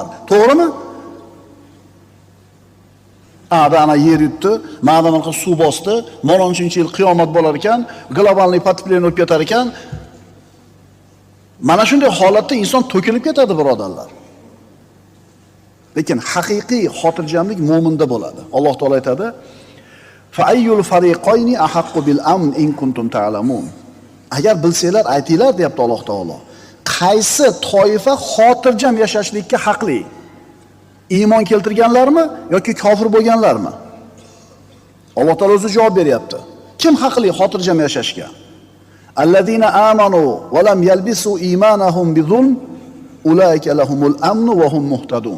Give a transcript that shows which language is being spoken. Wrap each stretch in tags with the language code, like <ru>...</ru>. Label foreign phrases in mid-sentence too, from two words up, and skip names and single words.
<uz>To'g'rimi? Ana yer yutdi, mana bunaqa suv bosdi, mo'ronchinchi yil qiyomat bo'lar ekan,</uz> <ru>глобальный потепление</ru> <uz>o'tib ketar ekan. Mana shunday holatda inson to'kilib ketadi, birodarlar. Lekin haqiqiy xotirjamlik mo'minda bo'ladi. Alloh taolo aytadi:</uz> <ar>"فأي الفريقين أحق بالأمن إن كنتم تعلمون."</ar> <uz>Agar bilsanglar aytinglar, deyapti Alloh taolo. Qaysi toifa xotirjam yashashlikka haqli? Iymon keltirganlarmi yoki kofir bo'lganlarmi? Alloh taolo o'zi javob beryapti. Kim haqli xotirjam yashashga?</uz> <ar>الذين آمنوا ولم يلبسوا إيمانهم بظلم أولئك لهم الأمن وهم مهتدون.</ar>